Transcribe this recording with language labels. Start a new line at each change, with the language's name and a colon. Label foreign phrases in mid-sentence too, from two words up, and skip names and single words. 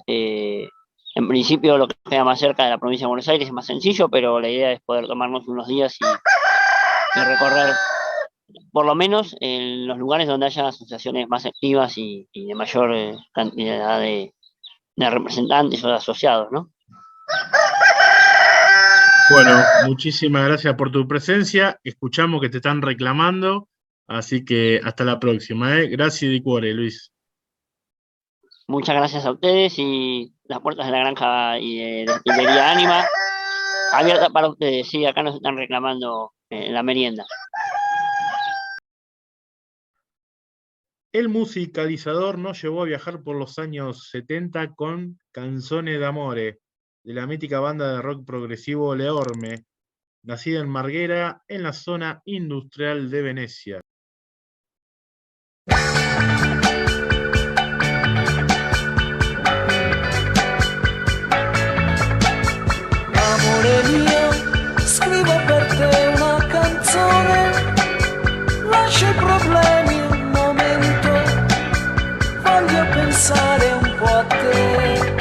Spanish: En principio, lo que queda más cerca de la provincia de Buenos Aires es más sencillo, pero la idea es poder tomarnos unos días y recorrer, por lo menos en los lugares donde haya asociaciones más activas y de mayor cantidad de representantes o de asociados, ¿no? Bueno, muchísimas gracias por tu presencia. Escuchamos que te están reclamando, así que hasta la próxima, ¿eh?
Italian: Gracias di cuore, Luis.
Spanish: Muchas gracias a ustedes y las puertas de la granja y de Destilería Ánima abiertas para ustedes. Sí, acá nos están reclamando la merienda. El musicalizador nos llevó a viajar por los años 70 con Canzone d'Amore, de la mítica banda de rock progresivo Leorme, nacida en Marghera, en la zona industrial de Venecia.
Italian: Amore mio, scrivo per te una canzone, lascia i problemi un momento, voglio pensare un po' a te.